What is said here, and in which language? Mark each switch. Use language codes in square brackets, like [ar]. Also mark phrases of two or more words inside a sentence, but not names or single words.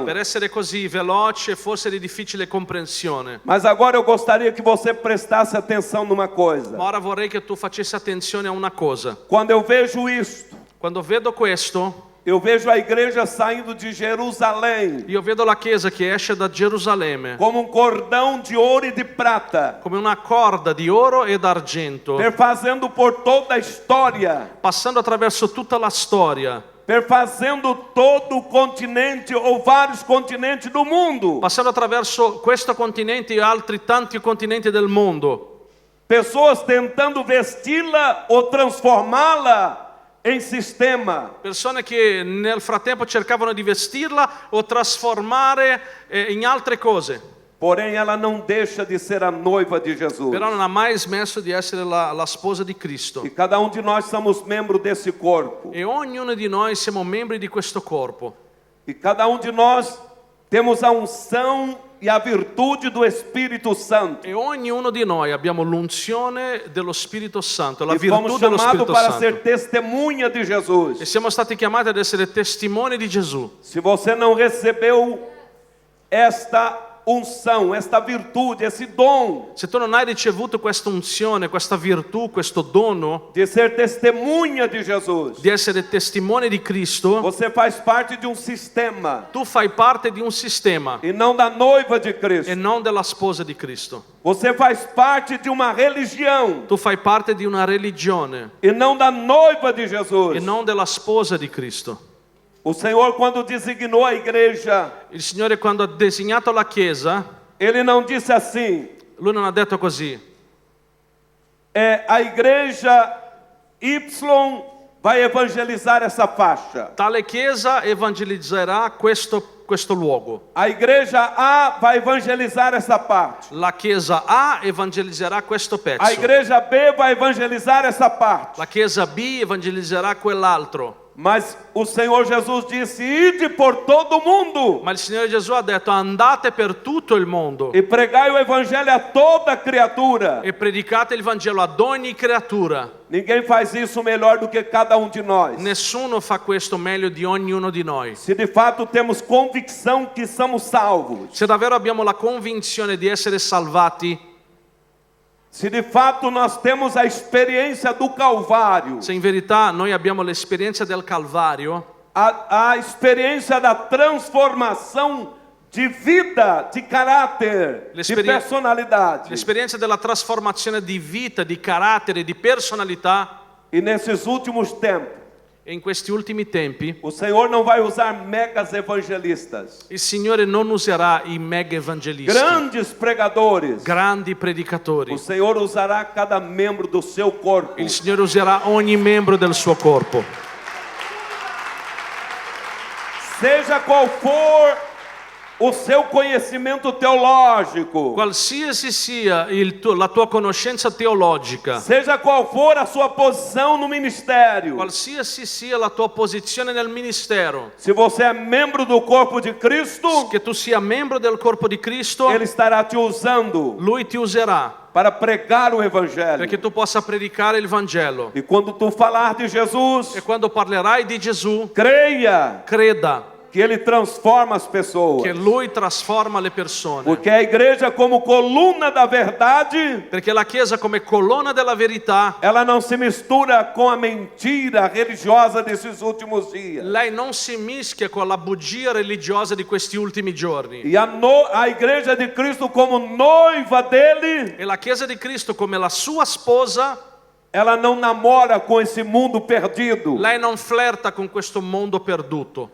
[it] per essere così veloce, fosse di difficile comprensione. [pt] Mas agora eu gostaria que você prestasse atenção numa coisa. [it] Ma ora vorrei che tu facessi attenzione a una cosa. [pt] Quando eu vejo isto, [it] Quando vedo questo, [pt] eu vejo a igreja saindo de Jerusalém [it] io vedo la Chiesa che esce da Gerusalemme [pt] como cordão de ouro e de prata, [it] come una corda di oro e d'argento, [pt] perfazendo por toda a história, [it] passando attraverso tutta la storia, [pt] perfazendo todo o continente ou vários continentes do mundo. [it] passando attraverso questo continente e altri tanti continenti del mondo. [pt] Pessoas tentando vesti-la ou transformá-la em sistema. [it] Persone che nel frattempo cercavano di vestirla o trasformare in altre cose, [pt] Porém, ela não deixa de ser a noiva de Jesus. [it] però non ha mai smesso di essere la sposa di Cristo. [pt] E cada um de nós somos membro desse corpo. [it] E ognuno di noi siamo membri di questo corpo. [pt] E cada um de nós temos a unção e a virtude do Espírito Santo. [it] E ognuno di noi abbiamo l'unzione dello Spirito Santo, la [pt] E [it] virtù [pt] fomos [it] dello [pt] chamados [it] Spirito [pt] para [it] Santo. [pt] ser testemunha de Jesus. [it] E siamo stati chiamati ad essere testimoni di Gesù. [pt] Se você não recebeu esta unção, esta virtude, esse dom [it] Se tu non hai ricevuto questa unzione, questa virtù, questo dono [pt] de ser testemunha de Jesus, [it] di essere testimone di Cristo, [pt] você faz parte de um sistema [it] tu fai parte di un sistema [pt] e não da noiva de [it] e [pt] Cristo. [it] non della sposa di Cristo. [pt] Você faz parte de uma religião [it] Tu fai parte di una religione [pt] e não da noiva de [it] e [pt] Jesus. [it] non della sposa di Cristo. [pt] O Senhor, quando designou a igreja, [it] Il Signore quando ha designato la Chiesa, [pt] Ele não disse assim: [it] Lui non ha detto così. [pt] a igreja Y vai evangelizar essa faixa. [it] Tale Chiesa evangelizzerà questo luogo. [pt] A igreja A vai evangelizar essa parte. [it] La Chiesa A evangelizzerà questo [pt] A [it] pezzo. [pt] igreja B vai evangelizar essa parte. [it] La Chiesa B evangelizzerà quell'altro. [pt] Mas o Senhor Jesus disse: ide por todo mundo [it] Ma il Signore Gesù ha detto andate per tutto il mondo [pt] e pregai o evangelho a toda criatura. [it] e predicate il Vangelo ad ogni creatura. [pt] Ninguém faz isso melhor do que cada um de nós. [it] Nessuno fa questo meglio di ognuno di noi. [pt] Se de fato temos convicção que somos salvos, [it] Se davvero abbiamo la convinzione di essere salvati, [pt] se de fato nós temos a experiência do Calvário, [it] se in verità noi abbiamo l'esperienza del Calvario, [pt] a experiência da transformação de vida, de caráter, de [it] L'experiência- [pt] personalidade. [it] l'esperienza della trasformazione di vita, di carattere, di personalità, [pt] E nesses últimos tempos, [it] e in questi ultimi tempi [pt] o Senhor não vai usar megas evangelistas, [it] il Signore non userà i mega evangelisti, [pt] grandes pregadores. [it] grandi [pt] O [it] predicatori. [pt] Senhor usará cada membro do seu corpo. [it] Il Signore userà ogni membro del suo corpo. [pt] Seja qual for o seu conhecimento teológico, [it] Qualsiasi sia la tua conoscenza teologica, [pt] seja qual for a sua posição no ministério, [it] qualsiasi sia la tua posizione nel ministero, [pt] se você é membro do corpo de Cristo, [it] che tu sia membro del corpo di Cristo, [pt] Ele estará te usando [it] Lui ti userà [pt] para pregar o Evangelho. [it] perché tu possa predicare il Vangelo. [pt] E quando tu falar de Jesus, [it] E quando parlerai di Gesù, [pt] creia [it] creda [pt] que que Ele transforma as pessoas. [it] che Lui trasforma le persone. [pt] Porque a igreja, como coluna da verdade, [it] Perché la Chiesa come colonna della verità, [pt] ela não se mistura com a mentira religiosa desses últimos dias. [it] lei non si mischia con la bugia religiosa di questi ultimi giorni. [pt] E a igreja de Cristo, como noiva dele, [it] E la Chiesa di Cristo come la sua sposa, [pt] ela não namora com esse mundo perdido. [it] lei non flirta con questo mondo perduto.